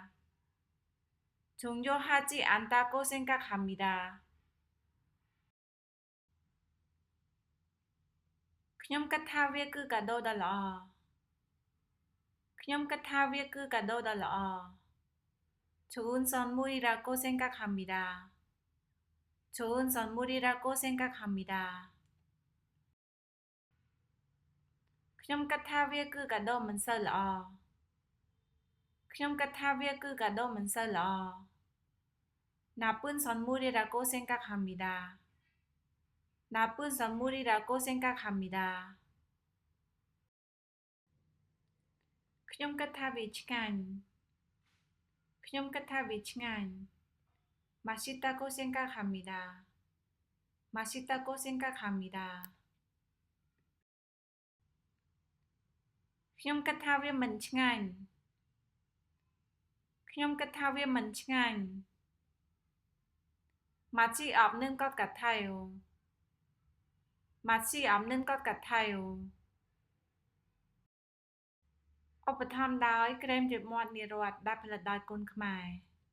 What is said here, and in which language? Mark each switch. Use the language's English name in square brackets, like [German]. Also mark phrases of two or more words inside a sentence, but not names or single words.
[Korean] 중요하지 않다고 생각합니다. [Khmer] ខ្ញុំគិតថាវាគឺកាដូដ៏ល្អខ្ញុំគិតថាវាគឺកាដូដ៏ល្អ [Korean] 좋은 선물이라고 생각합니다. 좋은 선물이라고 생각합니다. [Khmer] ខ្ញុំគិតថាវាគឺកាដូមិនសូវល្អខ្ញុំគិតថាវាគឺកាដូមិនសូវល្អ [Korean] 나쁜 선물이라고 생각합니다. 나쁜 선물이라고 생각합니다. [Khmer] ខ្ញុំគិតថាវាឆ្ងាញ់ខ្ញុំគិតថាវាឆ្ងាញ់ [Korean] 맛있다고 생각합니다. 맛있다고 생각합니다. [Khmer] ខ្ញុំគិតថាវាមិនឆ្ងាញ់ខ្ញុំគិតថាវាមិនឆ្ងាញ់ [Korean] 맛이 없는 것 같아요. 맛이 없는 것 같아요. [Khmer] ឧបត្ថម្ភដោយក្រែមជើងមាត់និរ័តដែលផលិតដោយកូនខ្មែរ